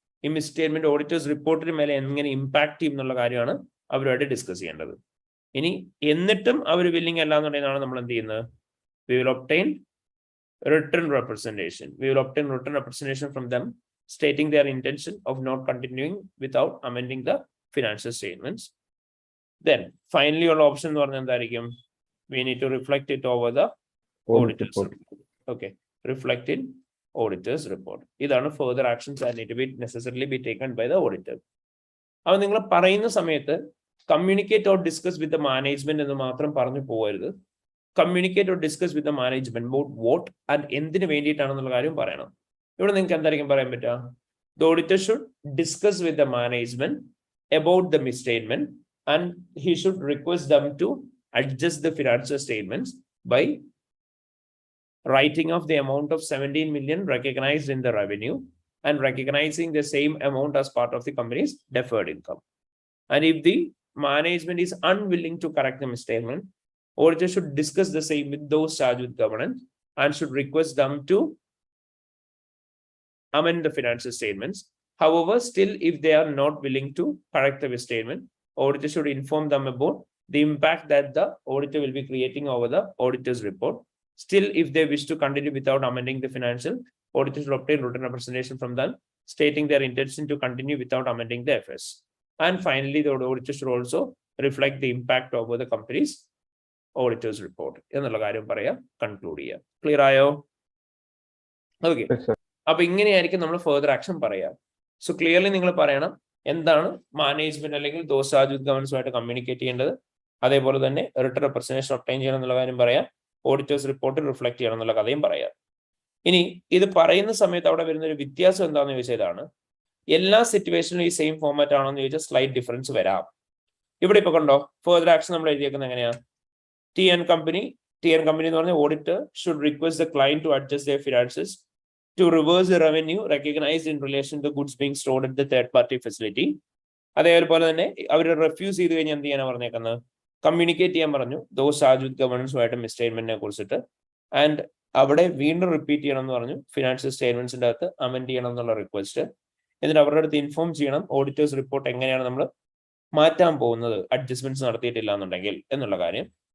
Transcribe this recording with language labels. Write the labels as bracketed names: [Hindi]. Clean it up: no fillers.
[Malayalam] ഈ മിസ്സ്റ്റേറ്റ്മെന്റ് ഓഡിറ്റേഴ്സ് റിപ്പോർട്ടിന് മേലെ എങ്ങനെ ഇമ്പാക്ട് ചെയ്യും എന്നുള്ള കാര്യമാണ് അവരുമായിട്ട് ഡിസ്കസ് ചെയ്യേണ്ടത്. ഇനി എന്നിട്ടും അവർ വില്ലിങ് അല്ല എന്നുണ്ടെങ്കിലാണ് നമ്മൾ എന്ത് ചെയ്യുന്നത്? [English] We will obtain written representation. We will obtain written representation from them stating their intention of not continuing without amending the financial statements. Then finally [Malayalam] ഉള്ള ഓപ്ഷൻ എന്ന് പറഞ്ഞാൽ എന്തായിരിക്കും? [English] We need to reflect it over the Audit Auditors report. report. Okay, reflect in auditors report. ഇതാണ് further actions that need to be necessarily be taken by the auditor. [Malayalam] അപ്പോൾ നിങ്ങൾ പറയുന്ന സമയത്ത് communicate or discuss with the management എന്ന് മാത്രം പറഞ്ഞു പോകരുത്. Communicate or discuss with the management about what and എന്തിനു വേണ്ടിയിട്ടാണെന്നുള്ള കാര്യം പറയണം. ഇവിടെ നിങ്ങൾക്ക് എന്തായിരിക്കും പറയാൻ പറ്റുക? [English] The auditor should discuss with the management about the misstatement and he should request them to adjust the financial statements by writing off the amount of 17 million recognized in the revenue and recognizing the same amount as part of the company's deferred income. And if the management is unwilling to correct the misstatement, auditor should discuss the same with those charged with governance and should request them to amend the financial statements. However, still, if they are not willing to correct the misstatement, auditor should inform them about the impact that the auditor will be creating over the auditor's report. Still, if they wish to continue without amending the financial, auditor should obtain written representation from them stating their intention to continue without amending the FS. And finally, the auditor should also reflect the impact over the company's auditor's report. [Malayalam] എന്നുള്ള കാര്യം പറയാ, conclude ചെയ്യാം. Clear ആയോ? Okay. [English] Yes, sir. [Malayalam] അപ്പൊ ഇങ്ങനെയായിരിക്കും നമ്മൾ further action പറയാ. So clearly നിങ്ങൾ പറയണം എന്താണ് മാനേജ്മെന്റ് അല്ലെങ്കിൽ ദോസ് ചാർജ്ഡ് വിത്ത് ഗവൺമെന്റുമായിട്ട് കമ്മ്യൂണിക്കേറ്റ് ചെയ്യേണ്ടത്. അതേപോലെ തന്നെ റിട്ടേൺ റെപ്രസെന്റേഷൻ ഒബ്ടൈൻ ചെയ്യണം എന്നുള്ള കാര്യം പറയാം. ഓഡിറ്റേഴ്സ് റിപ്പോർട്ട് റിഫ്ലക്ട് ചെയ്യണം എന്നുള്ള കഥയും പറയാം. ഇനി ഇത് പറയുന്ന സമയത്ത് അവിടെ വരുന്ന ഒരു വ്യത്യാസം എന്താണെന്ന് ചോദിച്ചതാണ്, എല്ലാ സിറ്റുവേഷനിലും ഈ സെയിം ഫോർമാറ്റ് ആണോ എന്ന് ചോദിച്ചാൽ സ്ലൈറ്റ് ഡിഫറൻസ് വരാം. ഇവിടെ ഇപ്പൊ കണ്ടോ ഫർദർ ആക്ഷൻ നമ്മൾ എഴുതിയേക്കുന്നത് എങ്ങനെയാ? [English] T N company [Malayalam] എന്ന് പറഞ്ഞ [English] Auditor should request the client to adjust their finances to reverse the revenue recognized in relation to the goods being stored at the third party facility. [Malayalam] അതേപോലെ തന്നെ അവർ refuse ചെയ്ത് കഴിഞ്ഞാൽ എന്ത് ചെയ്യാനാണ് പറഞ്ഞേക്കുന്നത്? കമ്മ്യൂണിക്കേറ്റ് ചെയ്യാൻ പറഞ്ഞു ദോസ് ചാർജ്ഡ് വിത്ത് ഗവർണൻസുമായിട്ട് മിസ്സ്റ്റേറ്റ്മെന്റിനെ കുറിച്ചിട്ട്. ആൻഡ് അവിടെ വീണ്ടും റിപ്പീറ്റ് ചെയ്യണം എന്ന് പറഞ്ഞു, ഫിനാൻഷ്യൽ സ്റ്റേറ്റ്മെന്റ്സിന്റെ അകത്ത് അമെൻഡ് ചെയ്യണം എന്നുള്ള റിക്വസ്റ്റ്. എന്നിട്ട് അവരുടെ അടുത്ത് ഇൻഫോം ചെയ്യണം ഓഡിറ്റേഴ്സ് റിപ്പോർട്ട് എങ്ങനെയാണ് നമ്മൾ മാറ്റാൻ പോകുന്നത് അഡ്ജസ്റ്റ്മെന്റ്സ് നടത്തിയിട്ടില്ല എന്നുണ്ടെങ്കിൽ എന്നുള്ള കാര്യം.